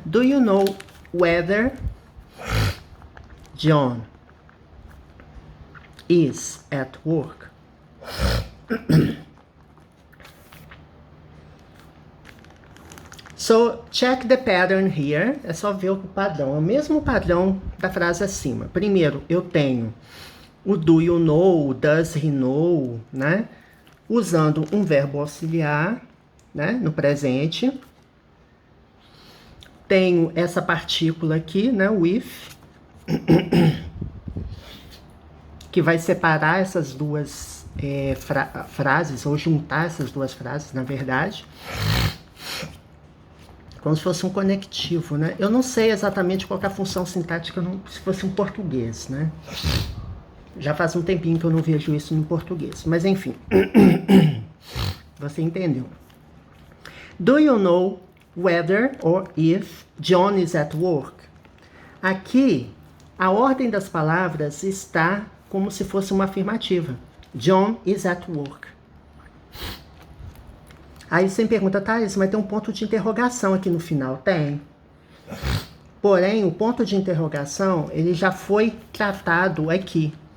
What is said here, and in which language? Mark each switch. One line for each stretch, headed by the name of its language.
English: Do you know whether John is at work? So, check the pattern here.
Portuguese: É só ver o padrão. É o mesmo padrão da frase acima. Primeiro, eu tenho o
English: do you know,
Portuguese: o
English: does he know,
Portuguese: né? Usando um verbo auxiliar, né? No presente. Tenho essa partícula aqui, né? With. Que vai separar essas duas frases, ou juntar essas duas frases, na verdade. Como se fosse um conectivo, né? Eu não sei exatamente qual é a função sintática se fosse em português, né? Já faz um tempinho que eu não vejo isso em português. Mas, enfim. Você entendeu.
English: Do you know whether or if John is at work?
Portuguese: Aqui, a ordem das palavras está como se fosse uma afirmativa.
English: John is at work.
Portuguese: Aí você me pergunta, Thais, mas tem um ponto de interrogação aqui no final. Tem. Porém, o ponto de interrogação, ele já foi tratado aqui.